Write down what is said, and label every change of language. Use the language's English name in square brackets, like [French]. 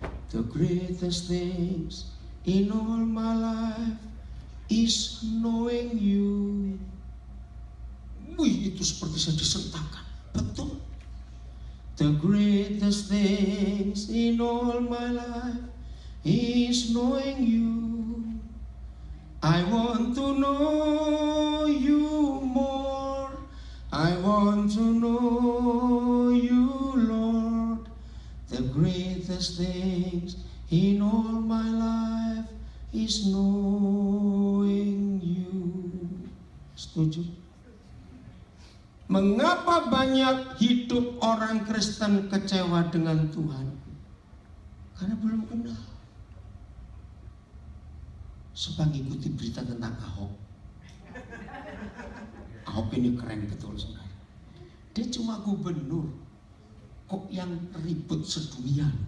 [English] The greatest things in all my life is knowing you. [Indonesian] Wih, itu seperti saya disertakan. Betul. [English] The greatest things in all my life is knowing you. I want to know you more. I want to know you, Lord. The greatest things in all my life is knowing you. [Indonesian] Setuju? Mengapa banyak hidup orang Kristen kecewa dengan Tuhan? Karena belum kenal. Supaya ngikuti berita tentang Ahok. Ahok ini keren betul, saudara. Dia cuma gubernur, kok yang ribut sedunia.